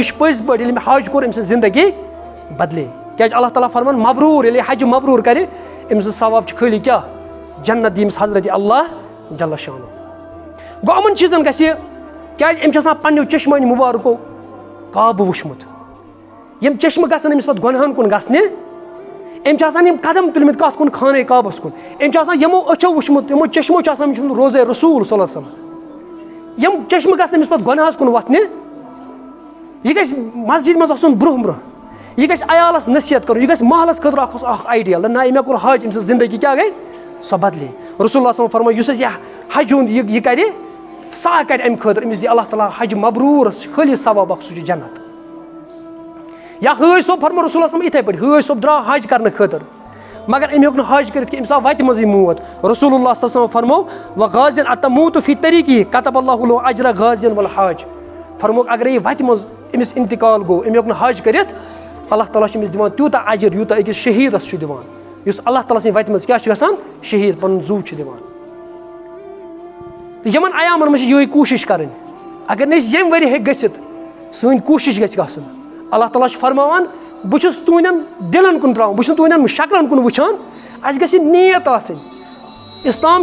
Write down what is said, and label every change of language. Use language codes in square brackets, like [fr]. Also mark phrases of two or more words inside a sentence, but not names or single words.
[ks] چھُ پٔزۍ پٲٹھۍ ییٚلہِ مےٚ حج کوٚر أمۍ سٕنٛز زندگی بدلے کیٛازِ اللہ تعالیٰ فرمان مبروٗر ییٚلہِ یہِ حج مبروٗر کَرِ أمۍ سُنٛد ثواب چھُ خٲلی کیٛاہ جنت دی أمِس حضرت اللہ جل شانُہ گوٚو یِمَن چیٖزَن گژھِ یہِ کیٛازِ أمۍ چھِ آسان پنٛنیو چشمانہِ مُبارکو کعبہٕ وٕچھمُت یِم چشمہٕ گژھن أمِس پَتہٕ گۄنہَن کُن گژھنہِ أمۍ چھِ آسان یِم قدم تُلمٕتۍ کَتھ کُن خانہ کعبَس کُن أمۍ چھِ آسان یِمو أچھو وٕچھمُت یِمو چشمو چھُ آسان وٕچھمُت روزے رسول [ar] صلی اللہ علیہ وسلم [ks] یِم چشمہٕ گژھن أمِس پَتہٕ گۄنہَس کُن وۄتھنہِ یہِ گژھِ مسجد منٛز آسُن برونٛہہ برونٛہہ یہِ گژھِ عیالَس نصیحت کَرُن یہِ گژھِ محلَس خٲطرٕ اکھ آیڈِیَل نہ مےٚ کوٚر حج أمۍ سٕنٛز زندگی کیٛاہ گٔے سۄ بدلے [ar] رسول اللہ صلی اللہ علیہ وسلم [ks] فرموو یُس اَسہِ یہِ حج ہُنٛد یہِ کَرِ سۄ کَرِ اَمہِ خٲطرٕ أمِس دی اللہ تعالیٰ حج مبروٗرَس خٲلی ثواب اکھ سُہ چھُ جنت یا حٲج صٲب فرموو [ar] رسول اللہ صلی اللہ علیہ وسلم [ks] یِتھَے پٲٹھۍ حٲج صٲب درٛاو حج کَرنہٕ خٲطرٕ مگر أمۍ ہیوٚک نہٕ حج کٔرِتھ کینٛہہ أمِس آو وَتہِ منٛزٕے موت [ar] رسول اللہ صلی اللہ علیہ وسلم [ks] فرموو [ar] وغازین اتموتُ فی طریقہ کتب اللہ لہ اجر غازین والحاج [ks] فرمووُکھ اگرے یہِ وَتہِ منٛز أمِس انتقال گوٚو أمۍ ہیوٚک نہٕ حج کٔرِتھ اللہ تعالیٰ چھُ أمِس دِوان تیوٗتاہ اجر یوٗتاہ أکِس شہیٖدَس چھُ دِوان یُس اللہ تعالیٰ سٕنٛدِ وَتہِ منٛز کیٛاہ چھُ گژھان شہیٖد پَنُن زوٗ چھُ دِوان تہٕ یِمَن عیامَن منٛز چھِ یِہوٚے کوٗشِش کَرٕنۍ اگر نہٕ أسۍ ییٚمہِ ؤریہِ ہیٚکہِ گٔژھِتھ سٲنۍ کوٗشِش گژھِ گژھٕنۍ اللہ تعالیٰ چھُ فرماوان بہٕ چھُس تُہنٛدٮ۪ن دِلَن کُن ترٛاوان بہٕ چھُس نہٕ تُہنٛدٮ۪ن شکلَن کُن وٕچھان اَسہِ گژھِ نیت آسٕنۍ اِسلام